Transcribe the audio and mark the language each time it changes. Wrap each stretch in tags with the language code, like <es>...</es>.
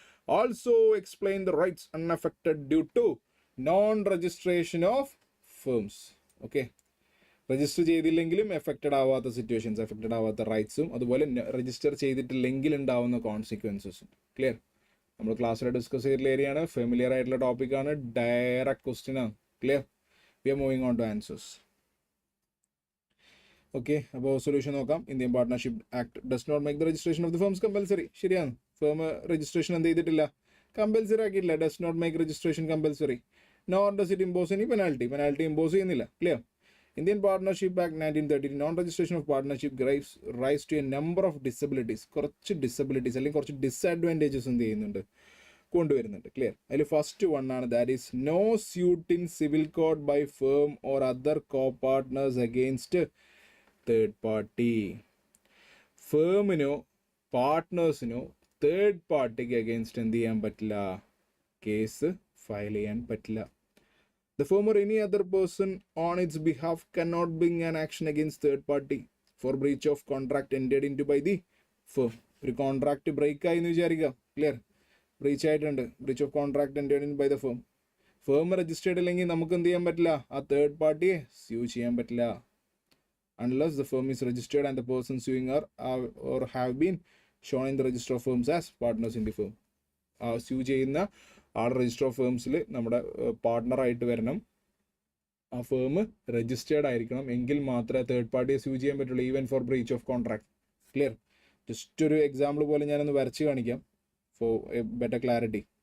<en>Also explain the rights unaffected due to non-registration of firms. Okay.</en> <ml>Register ചെയ്തില്ലെങ്കിലും affected ആവാത്ത situations, affected ആവാത്ത റൈറ്റ്സും, അതുപോലെ register ചെയ്തിട്ടില്ലെങ്കിൽ ഉണ്ടാവുന്ന കോൺസിക്വൻസസും. ക്ലിയർ? നമ്മൾ ക്ലാസ്സിൽ ഡിസ്കസ് ചെയ്തിട്ടുള്ള ഏരിയയാണ്, ഫെമിലിയർ ആയിട്ടുള്ള ടോപ്പിക്കാണ്, ഡയറക്റ്റ് ക്വസ്റ്റ്യൻ ആണ്. Clear?</ml> <en>We are moving on to answers. Okay,</en> <ml>അപ്പോൾ സൊല്യൂഷൻ നോക്കാം.</ml> <en>Indian partnership act does not make the registration of the firms compulsory.</en> <ml>ശരിയാണ്, ഫേം രജിസ്ട്രേഷൻ എന്ത് ചെയ്തിട്ടില്ല, കമ്പൽസറി ആക്കിയിട്ടില്ല.</ml> <en>Does not make registration compulsory. Nor does it impose any penalty</en> <ml>impose ചെയ്യുന്നില്ല.</ml> <en>Clear? Indian Partnership Act 1930 non-registration of partnership gives rise to a number of disabilities.</en> <ml>കുറച്ച് disabilities അല്ലെങ്കിൽ കുറച്ച് disadvantages എന്ത് ചെയ്യുന്നുണ്ട്, കൊണ്ടുവരുന്നുണ്ട്. ക്ലിയർ? അതിൽ ഫസ്റ്റ് വൺ ആണ്,</ml> <en>That is no suit in civil code by firm or other co partners against third party.</en> <ml>Firmino പാർട്ട്നേഴ്സിനോ third പാർട്ടിക്ക് against എന്ത് ചെയ്യാൻ പറ്റില്ല, കേസ് ഫയൽ ചെയ്യാൻ പറ്റില്ല.</ml> <en>The firm or any other person on its behalf cannot bring an action against third party for breach of contract entered into by the firm.</en> <ml>ഒരു contract break ആയി എന്ന് വിചാരിക്കുക.</ml> <en>Clear? Breach ആയിട്ടുണ്ട്, breach of contract entered in by the firm.</en> <ml>Firm registered അല്ലെങ്കിൽ നമുക്ക് എന്ത് ചെയ്യാൻ പറ്റില്ല, ആ തേർഡ് പാർട്ടിയെ സ്യൂ ചെയ്യാൻ പറ്റില്ല.</ml> <en>unless the firm is registered and the person suing or have been shown in the register of firms as partners in the firm.</en> <ml>Sue ചെയ്യുന്ന ആൾ രജിസ്റ്റർ ഓഫ് ഫേംസിൽ നമ്മുടെ പാർട്ട്ണറായിട്ട് വരണം, ആ ഫേം രജിസ്റ്റേർഡ് ആയിരിക്കണം, എങ്കിൽ മാത്രമേ തേർഡ് പാർട്ടിയെ സ്യൂ ചെയ്യാൻ പറ്റുള്ളൂ,</ml> <en>Even for breach of contract.</en> <ml>Clear? Just ഒരു എക്സാമ്പിൾ പോലെ ഞാനൊന്ന് വരച്ച് കാണിക്കാം</ml> <en>For a better clarity.</en>